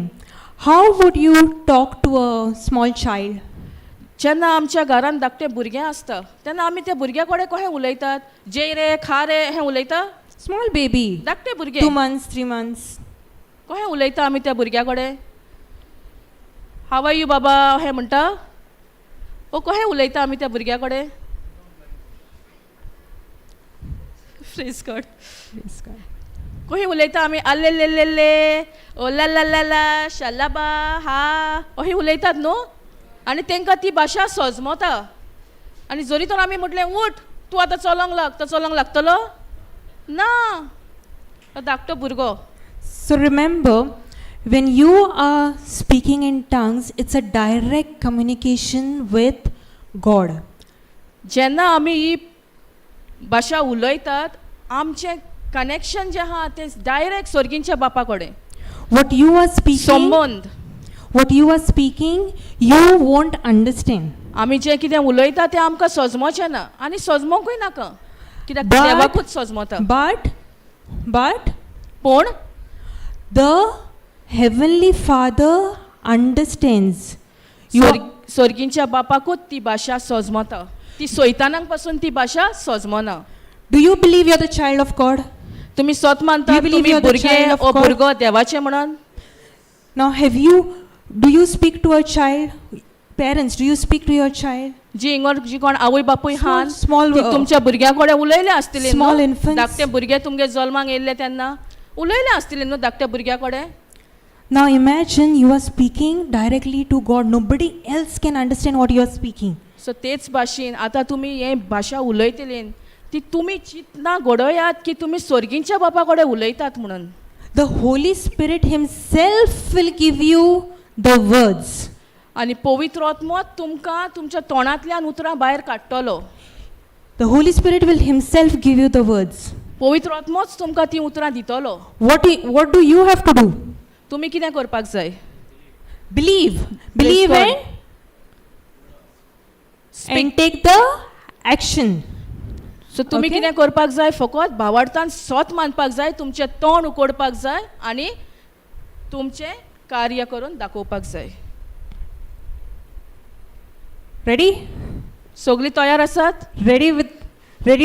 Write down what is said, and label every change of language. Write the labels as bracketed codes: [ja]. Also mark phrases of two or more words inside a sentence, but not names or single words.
[en] How would you talk to a small child? [kok] जेन्ना आमच्या घरान धाकटें भुरगें आसता तेन्ना आमी त्या भुरग्या कडेन कशें उलयतात. जय रे खा रे हें उलयता. [en] Small baby. [kok] धाकटें 2 भुरगें [en] months, 3 months. [kok] कशें उलयता आमी त्या भुरग्या कडेन. [en] how are you baba [kok] हें म्हणटा. ओ कशें उलयता आमी त्या भुरग्या कडेन. [en] Praise God. Praise God. [kok] कशें उलयता आमी आल्ले ले ले ले ओ ला ला ला ला शालाबा हा अशें उलयतात न्हू. आनी तांकां ती भाशा सजमता. आनी जरी तर आमी म्हटलें उठ तूं आतां चलोंक लाग तो चलोंक लागतलो ना. तो धाकटो भुरगो. [en] So remember, when you are speaking in tongues, it's a direct communication with God. [kok] जेन्ना आमी ही भाशा उलयतात आमचें कनेक्शन जें आहा तें डायरेक्ट स्वर्गींच्या बापा कडेन. [en] What you are speaking, [kok] संबंध. [en] what you are speaking, you won't understand. [kok] आमी जें कितें उलयता तें आमकां सजमोचें ना आनी सजमोंकूय नाका कित्याक [en] But- [kok] देवाकूच सजमोता. [en] But [kok] पूण [en] the Heavenly Father understands. You are, [kok] स्वर्गींच्या बापाकूच ती भाशा सजमोता. ती सैतानांक पासून ती भाशा सजमोना. [en] do you believe you are the child of God? [kok] तुमी स्वत मानता [en] You believe [kok] तुमी [en] you are the [kok] भुरगे [en] child of ओ God? [kok] भुरगो देवाचें म्हणून. [en] Now do you speak to a child? Parents, do you speak to your child? [kok] जी इंगोर जी कोण आवय बापूय हान [en] small, [kok] ती तुमच्या भुरग्या कडेन उलयले आसतले [en] small [kok] न्हू. [en] infants. [kok] धाकटे भुरगे तुमगे जल्माक येयल्ले तेन्ना उलयले आसतले न्हू धाकट्या भुरग्या कडेन. [en] Now imagine you are speaking directly to God. Nobody else can understand what you are speaking. [kok] सो तेच भाशेन आतां तुमी हें भाशा उलयतलेन ती तुमी चिंतना घडोयात की तुमी स्वर्गींच्या बापा कडेन उलयतात म्हणून. [en] The Holy Spirit Himself will give you the words. [kok] आनी पवित्र आत्मो तुमकां तुमच्या तोंडांतल्यान उतरां भायर काडटलो. [en] The Holy Spirit will Himself give you the words. [kok] पवित्र आत्मोच तुमकां ती उतरां दितलो. [en] What do you have to do? [kok] तुमी कितें करपाक जाय. [en] Believe. Believe God. and take the action. [kok] सो तुमी [en] Okay. [kok] कितें करपाक जाय फकत भावार्थान स्वत मानपाक जाय तुमचें तोंड उकोडपाक जाय आनी तुमचें कार्य करून दाखोवपाक जाय. [en] Ready? [kok] सगळीं तयार आसात. [en] Ready with